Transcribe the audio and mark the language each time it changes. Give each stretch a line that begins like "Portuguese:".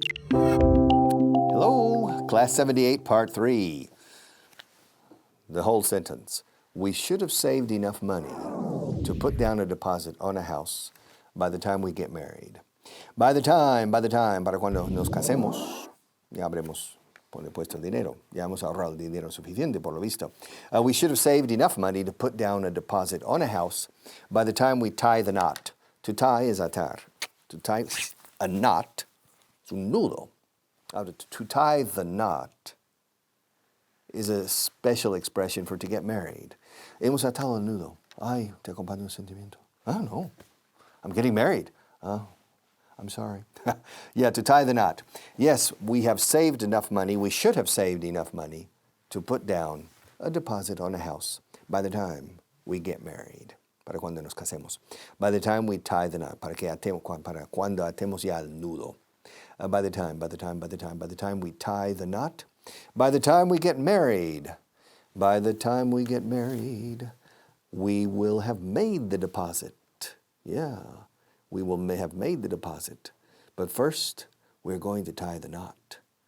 English: Hello, Class 78, Part 3. The whole sentence. We should have saved enough money to put down a deposit on a house by the time we get married. By the time,
Spanish: para cuando nos casemos, ya habremos puesto el dinero. Ya hemos ahorrado el dinero suficiente, por lo visto.
English: We should have saved enough money to put down a deposit on a house by the time we tie the knot. To tie is atar. To tie a knot
Spanish: es un nudo.
English: To tie the knot is a special expression for to get married.
Spanish: Hemos atado el nudo. Ay, te acompaño un sentimiento.
English: Ah, no. I'm getting married. Oh, I'm sorry. Yeah, to tie the knot. Yes, we have saved enough money. We should have saved enough money to put down a deposit on a house by the time we get married.
Spanish: Para cuando nos casemos.
English: By the time we tie the knot.
Spanish: Para cuando atemos ya el nudo.
English: By the time we tie the knot. By the time we get married. By the time we get married, we will have made the deposit. Yeah, we will have made the deposit. But first, we're going to tie the knot.